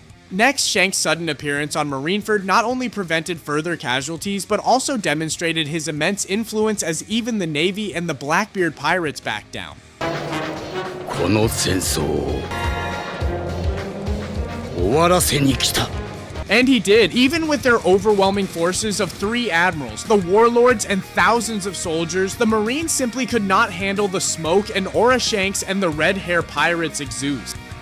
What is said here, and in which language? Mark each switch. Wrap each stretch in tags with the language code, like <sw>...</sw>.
<en>Next, Shank's sudden appearance on Marineford not only prevented further casualties, but also demonstrated his immense influence as even the Navy and the Blackbeard pirates backed down.</en> <ja>この戦争を終わらせに来た。</ja> <en>And he did, even with their overwhelming forces of 3 admirals, the warlords, and thousands of soldiers. The Marines simply could not handle the smoke and aura Shanks and the red hair pirates exudes.</en>